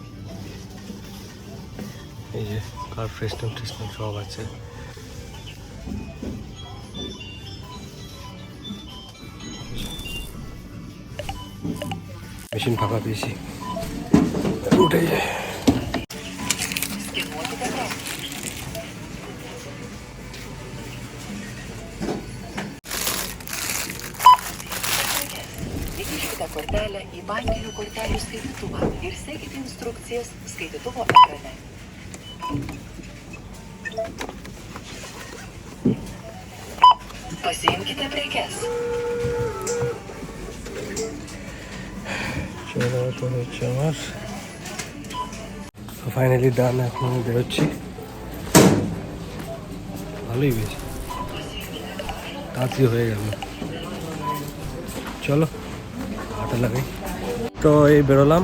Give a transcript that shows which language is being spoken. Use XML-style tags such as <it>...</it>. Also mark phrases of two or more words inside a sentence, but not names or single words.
<bn>এই যে</bn> <en>car freshener</en> <bn>সব আছে। মেশিন ফাঁকা পেয়েছি, উঠে যায়।</bn> <lt>Įkiškite kortelę į bankinių kortelių skaitytuvą ir sekite instrukcijas skaitytuvo ekrane. Pasiimkite prekes.</lt> <bn>চলো তো হচ্ছে আমার</bn> <en>finally done.</en> <bn>এখন আমি বেরোচ্ছি, ভালোই বেশি তাড়াতাড়ি হয়ে গেল। চলো হাঁটা লাগাই। তো এই বেরোলাম।</bn>